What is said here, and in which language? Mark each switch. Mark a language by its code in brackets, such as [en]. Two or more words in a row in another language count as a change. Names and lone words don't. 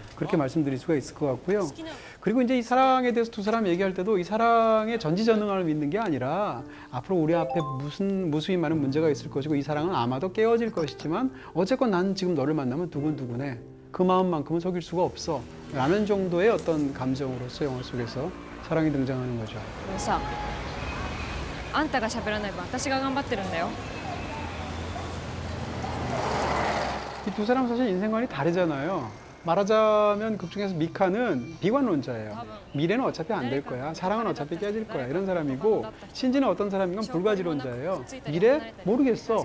[ko] 그렇게 말씀드릴 수가 있을 것 같고요. 그리고 이제 이 사랑에 대해서 두 사람 얘기할 때도 이 사랑의 전지전능함을 믿는 게 아니라 앞으로 우리 앞에 무수히 많은 문제가 있을 것이고 이 사랑은 아마도 깨어질 것이지만 어쨌건 난 지금 너를 만나면 두근두근해. 그 마음만큼은 속일 수가 없어. 라는 정도의 어떤 감정으로서 영화 속에서 사랑이 등장하는 거죠. [ja] これさあんたが喋らない分私が頑張ってるんだよ [ko] 이 두 사람 사실 인생관이 다르잖아요. 말하자면 극 중에서 미카는 비관론자예요. 미래는 어차피 안 될 거야. 사랑은 어차피 깨질 거야. 이런 사람이고 신지는 어떤 사람인가 불가지론자예요. 미래? 모르겠어.